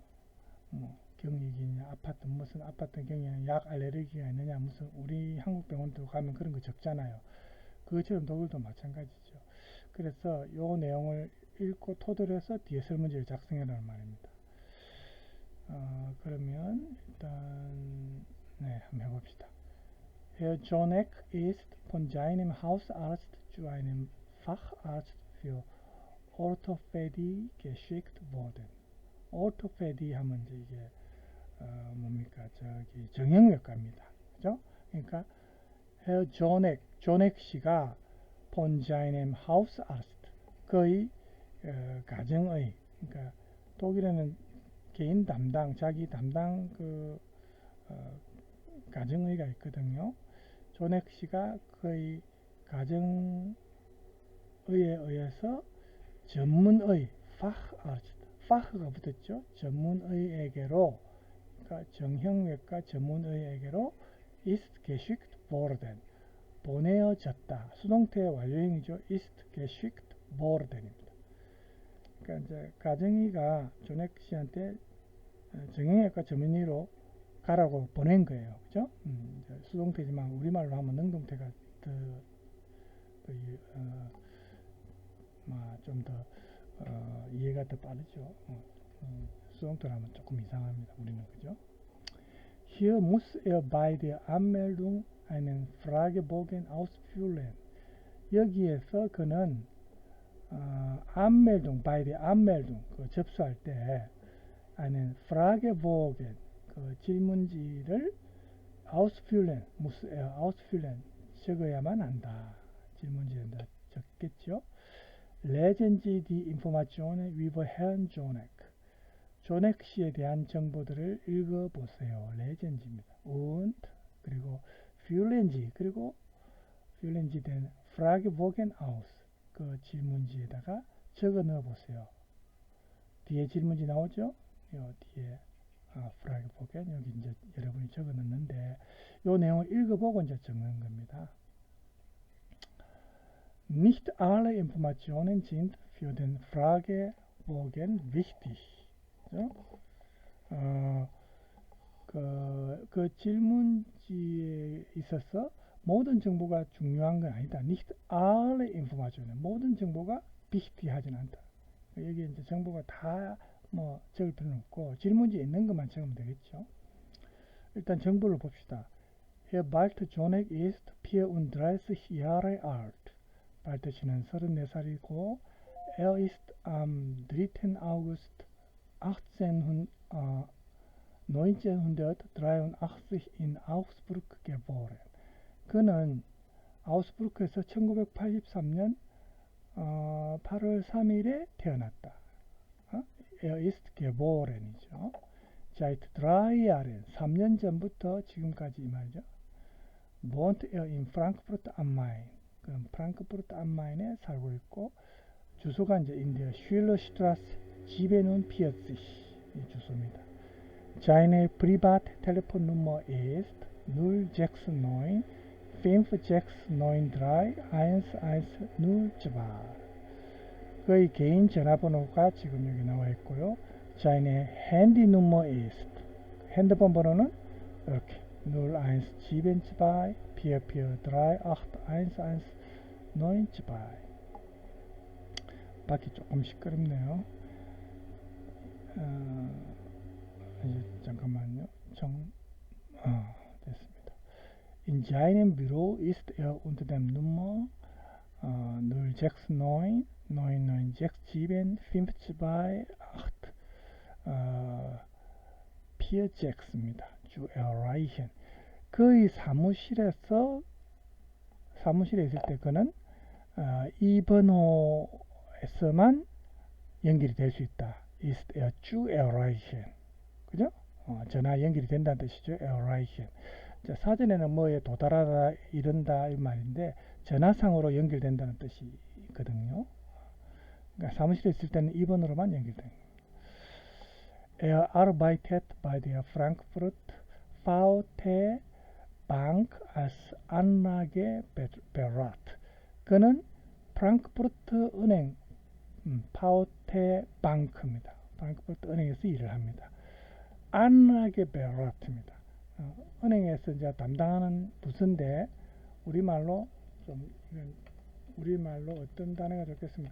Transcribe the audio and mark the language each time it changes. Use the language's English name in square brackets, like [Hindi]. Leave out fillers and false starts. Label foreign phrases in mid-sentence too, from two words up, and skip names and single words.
[Korean] 경력이냐 아파트 무슨 아파트 경력이냐 약 알레르기가 있느냐 무슨 우리 한국 병원도 가면 그런 거 적잖아요. 그것처럼 독일도 마찬가지죠. 그래서 이 내용을 읽고 토대로 해서 뒤에 설문지를 작성해라는 말입니다. 그러면 일단 네 한번 해봅시다. [German] Herr Jonek ist von seinem Hausarzt zu einem Facharzt für Orthopädie geschickt worden. [Korean] Orthopädie 하면 이게 뭡니까 저기 정형외과입니다. 그죠? 그러니까 Herr Jonek 씨가 [German] von seinem Hausarzt [Korean] 그의 가정의 그러니까 독일에는 개인 담당, 자기 담당 가정의가 있거든요. 조넥 씨가 그의 가정의에 의해서 전문의, 파흐가 붙었죠. 전문의에게로, 그러니까 정형외과 전문의에게로 [German] ist geschickt worden, [Korean] 보내어졌다. 수동태 완료형이죠. [German] ist geschickt worden입니다. [Korean] 그러니까 이제 가정의가 조넥 씨한테 정형외과 전문의로 가라고 보낸 거예요. 그죠? 수동태지만 우리말로 하면 능동태가 좀 더 이해가 더 빠르죠. 수동태로 하면 조금 이상합니다. 우리는 그죠? [German] Hier muss bei der Anmeldung einen Fragebogen ausfüllen. [Korean] 여기에서 그는 안meldung, [German] bei der Anmeldung, [Korean] 그 접수할 때 [German] einen Fragebogen, [Korean] 그 질문지를 [German] ausfüllen, muss ausfüllen, [Korean] 적어야만 한다. 질문지에다 적겠죠. [German] Lesen Sie die Informationen über Herrn Jonek. [Korean] 조넥 씨에 대한 정보들을 읽어보세요. 레전지입니다. [German] und 그리고 füllen Sie 그리고 füllen Sie den Fragebogen aus. [Korean] 그 질문지에다가 적어 넣어보세요. 뒤에 질문지 나오죠? 요 뒤에 Fragebogen 여기 이제 여러분이 적어 넣는데 요 내용을 읽어보고 이제 적는 겁니다. [German] Nicht alle Informationen sind für den Fragebogen wichtig. [Korean] 그 질문지에 있어서 모든 정보가 중요한 건 아니다. [German] Nicht alle Informationen. [Korean] 모든 정보가 wichtig하진 않다. 여기 이제 정보가 다 뭐 적을 필요는 없고 질문지에 있는 것만 적으면 되겠죠. 일단 정보를 봅시다. [German] Herr Balter Jonek ist 34 Jahre alt. [Korean] 발터 씨는 34살이고 [German] Er ist am 3. August 1983 in Augsburg geboren. [Korean] 그는 아우스부르크에서 1983년 8월 3일에 태어났다. [German] Er ist geboren이죠. Seit 3 Jahren, [Korean] 3년 전부터 지금까지 이 말이죠. [German] wohnt er in Frankfurt am Main. [Korean] 그럼 프랑크푸르트 am Main에 살고 있고 주소가 이제 인디아 슐러슈트라스 47 이 주소입니다. [German] Seine Privattelefonnummer ist 069 5693 1102. [Korean] 그의 개인 전화번호가 지금 여기 나와 있고요. [German] Seine Handynummer ist [Korean] 핸드폰 번호는 이렇게 [German] 0172 4438 1112. [Korean] 밖이 조금 시끄럽네요. 이제 잠깐만요. 됐습니다. [German] In seinem Büro ist er unter dem Nummer 069 9967 528 46입니다. zu erreichen. [Korean] 그의 사무실에 있을 때 그는 이 번호에서만 연결이 될 수 있다. [German] ist er zu erreichen. [Korean] 그죠? 전화 연결이 된다는 뜻이죠. erreichen. 자, 사전에는 뭐에 도달하다, 이른다 이 말인데 전화상으로 연결된다는 뜻이 있거든요. 그러니까 사무실에 있을 때는 이 번호로만 연결됩니다. [German] Er arbeitet bei der Frankfurt VT Bank als Anlageberater. [Korean] 그는 프랑크푸르트 은행 VT Bank입니다. 프랑크푸르트 은행에서 일을 합니다. Anlageberater입니다. 은행에서 이제 담당하는 부서인데 우리말로 어떤 단어가 좋겠습니까?